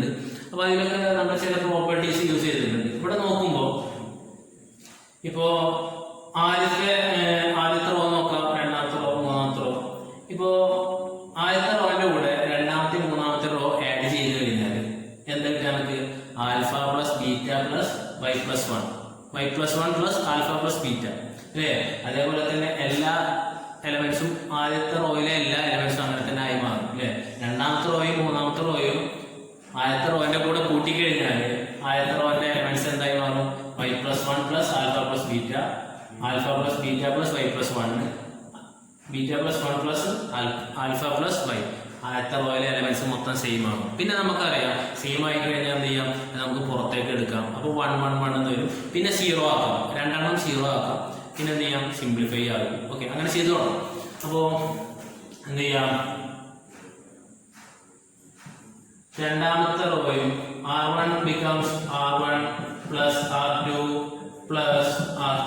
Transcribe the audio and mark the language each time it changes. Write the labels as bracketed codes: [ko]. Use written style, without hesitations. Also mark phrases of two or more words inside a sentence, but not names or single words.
[ml] അപ്പോൾ അതിലൊക്കെ നമ്മൾ ചില [en] properties use [ml] ചെയ്തിട്ടുണ്ട്. ഇവിടെ നോക്കുമ്പോൾ ഇപ്പോൾ ആദ്യത്തെ റോ നോക്കാം, രണ്ടാമത്തെ റോ, മൂന്നാമത്തെ റോ. ഇപ്പോൾ ആദ്യത്തെ റോന്റെ കൂടെ രണ്ടാമത്തെ മൂന്നാമത്തെ [en] row add [ml] ചെയ്ത് കഴിഞ്ഞാൽ എന്തൊക്കെ നമുക്ക്? [en] alpha plus beta plus y plus 1 y plus 1 plus alpha plus beta അല്ലേ. [ml] അതേപോലെ തന്നെ എല്ലാ എലമെന്റ്സും ആദ്യത്തെ റോയിലെ എല്ലാ എലമെന്റ്സും അങ്ങനെ തന്നെ ആയി മാറും അല്ലേ. രണ്ടാമത്തെ റോയും മൂന്നാമത്തെ റോയും ആദ്യത്തെ റോയിന്റെ കൂടെ കൂട്ടിക്കഴിഞ്ഞാൽ ആദ്യത്തെ റോയിന്റെ എലമെന്റ്സ് എന്തായി മാറും? [en] y plus 1 plus alpha plus beta, alpha plus beta plus y plus 1, beta plus 1 plus alpha plus y. [ml] ആദ്യത്തെ റോയിലെ എലമെന്റ്സ് മൊത്തം സെയിം ആകും. പിന്നെ നമുക്കറിയാം സെയിം ആയി കഴിഞ്ഞാൽ എന്ത് ചെയ്യാം? നമുക്ക് പുറത്തേക്ക് എടുക്കാം. അപ്പോൾ 1 1 1 എന്ന് വരും. പിന്നെ 0 ആക്കാം, രണ്ടെണ്ണം 0 ആക്കാം. പിന്നെ എന്ത് ചെയ്യാം? സിംപ്ലിഫൈ ആകും. ഓക്കെ, അങ്ങനെ ചെയ്തു തുടങ്ങാം. അപ്പോൾ എന്ത് ചെയ്യാം? രണ്ടാമത്തെ റോയും [en] R1 becomes R1 plus R2 plus R3.